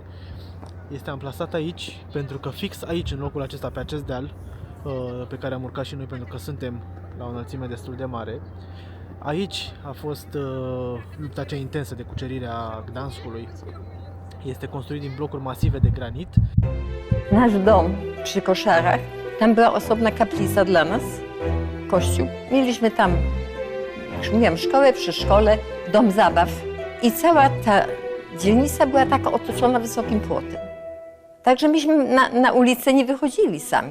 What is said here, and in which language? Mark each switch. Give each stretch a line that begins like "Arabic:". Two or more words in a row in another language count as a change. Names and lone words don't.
Romanian: Este amplasat aici pentru că fix aici, în locul acesta, pe acest deal, pe care am urcat și noi pentru că suntem la o înălțime destul de mare, aici a fost lupta cea intensă de cucerire a Gdanskului. Este construit din blocuri masive de granit.
Polish: Nasz dom przy koszarach, tam była osobna kaplica dla nas, kościół. Mieliśmy tam, już mówiłam, szkołę, przedszkole, dom zabaw i cała ta dzielnica była taka otoczona wysokim płotem. Także myśmy na ulicę nie wychodzili sami.